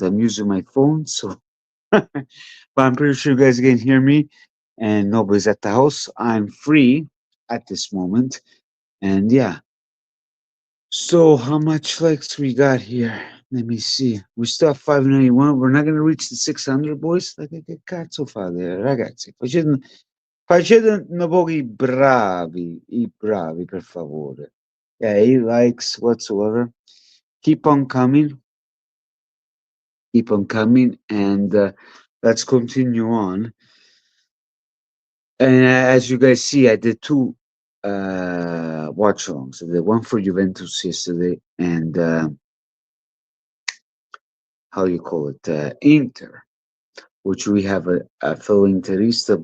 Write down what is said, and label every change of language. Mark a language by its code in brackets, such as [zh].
[en] I'm using my phone, so but I'm pretty sure you guys can hear me. And nobody's at the house. I'm free at this moment. And yeah. So how much likes we got here? Let me see. We still have 591. We're not going to reach the 600, boys. [it] Like, che cazzo fate, ragazzi? Facete un po' i bravi, per favore. [en] Yeah, he likes whatsoever. Keep on coming. Keep on coming. And let's continue on. And as you guys see, I did two watch alongs. I did one for Juventus yesterday and how you call it, Inter, which we have a fellow Interista.